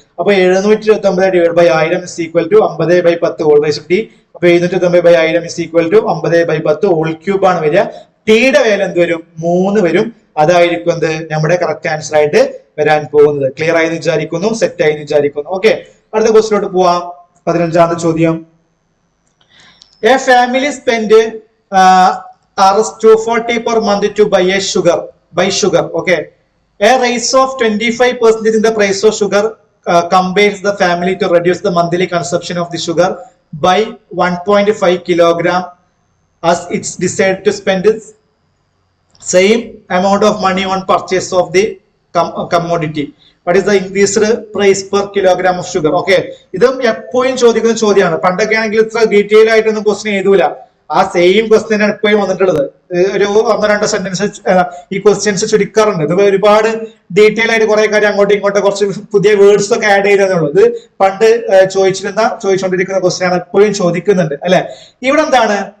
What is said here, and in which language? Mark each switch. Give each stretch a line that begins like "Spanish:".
Malayalam: അപ്പൊ 729 divide by 1000 is equal to 50/10 whole raise to T. അപ്പൊ 729/1000 is equal to 50/10 whole cube ആണ് വരിക. ടിയുടെ വാല്യൂ എന്ത് വരും? 3 വരും. അതായിരിക്കും എന്ത് നമ്മുടെ കറക്റ്റ് ആൻസർ ആയിട്ട് വരാൻ പോകുന്നത്. ക്ലിയർ ആയി വിചാരിക്കുന്നു, സെറ്റ് ആയി വിചാരിക്കുന്നു. ഓക്കെ, അടുത്ത ക്വസ്റ്റിലോട്ട് പോവാം. 15ാമത്തെ ചോദ്യം.
English: A family spend $240 per month to buy sugar. Okay, a rise of 25% in the price of sugar compels the family to reduce the monthly consumption of the sugar by 1.5 kilogram as it's decided to spend the same amount of money on purchase of the commodity. What is the increased price per kilogram of sugar?
Malayalam: Okay, ഇതും എപ്പോഴും ചോദിക്കുന്ന ചോദ്യമാണ്. പണ്ടൊക്കെ ആണെങ്കിൽ ഇത്ര detail ആയിട്ടൊന്നും question എഴുതൂല. ആ same question ആണ് എപ്പോഴും വന്നിട്ടുള്ളത്. ഒരു 1-2 സെന്റൻസ് ഈ ക്വസ്റ്റ്യൻസ് ചുരുക്കാറുണ്ട്. ഇത് ഒരുപാട് ഡീറ്റെയിൽ ആയിട്ട് കുറെ കാര്യം അങ്ങോട്ടും ഇങ്ങോട്ടും കുറച്ച് പുതിയ വേർഡ്സ് ഒക്കെ ആഡ് ചെയ്തതെന്നുള്ളൂ. ഇത് പണ്ട് ചോദിച്ചുകൊണ്ടിരിക്കുന്ന ക്വസ്റ്റ്യൻ ആണ്, എപ്പോഴും ചോദിക്കുന്നുണ്ട് അല്ലെ. ഇവിടെ എന്താണ്?